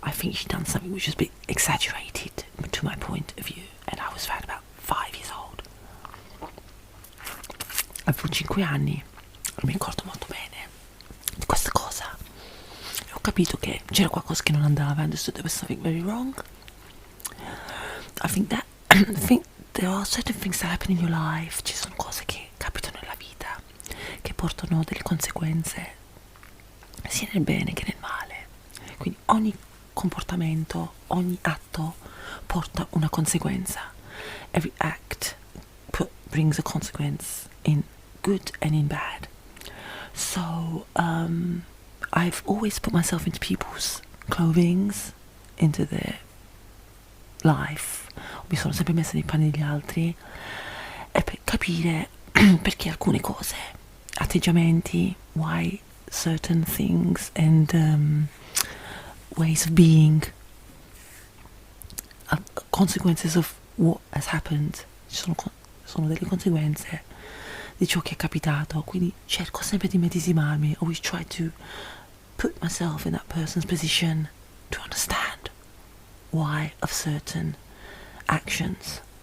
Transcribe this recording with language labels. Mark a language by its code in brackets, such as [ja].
[en] I think she done something which was a bit exaggerated to my point of view, and I was found about 5 years old. [it] Avevo 5 anni, non mi ricordo molto bene di questa cosa. E ho capito che c'era qualcosa che non andava. [en] I understood there was something very wrong. I think there are certain things that happen in your life. [it] Ci sono cose che capitano nella vita che portano delle conseguenze sia nel bene che nel male. Quindi ogni comportamento, ogni atto porta una conseguenza. [en] Every act brings a consequence in good and in bad. So I've always put myself into people's clothings, into their life. [it] Mi sono sempre messa nei panni degli altri, e per capire perché alcune cose, atteggiamenti, [en] why certain things and ways of being, consequences of what has happened. [it] Ci sono delle conseguenze di ciò che è capitato, quindi cerco sempre di medesimarmi. [en] Always try to put myself in that person's position to understand why of certain actions.